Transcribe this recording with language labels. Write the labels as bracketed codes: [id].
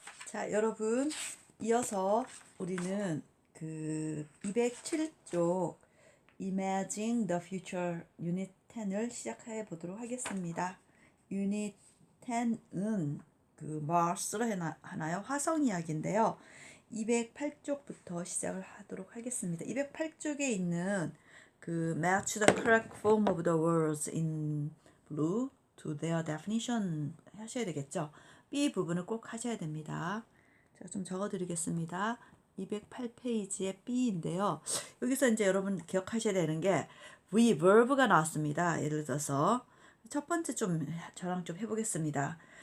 [ko] 자, 여러분, 이어서 우리는 그 207쪽 Imagine the Future Unit 10을 시작해 보도록 하겠습니다. Unit 10은 그 Mars로 하나요? 화성 이야기인데요. 208쪽부터 시작을 하도록 하겠습니다. 208쪽에 있는 그 [en] Match the correct form of the words in blue to their definition [ko] 하셔야 되겠죠. B 부분을 꼭 하셔야 됩니다. 제가 좀 적어드리겠습니다. 208페이지의 B인데요. 여기서 이제 여러분 기억하셔야 되는 게 V verb가 나왔습니다. 예를 들어서 첫 번째 좀 저랑 좀 해보겠습니다.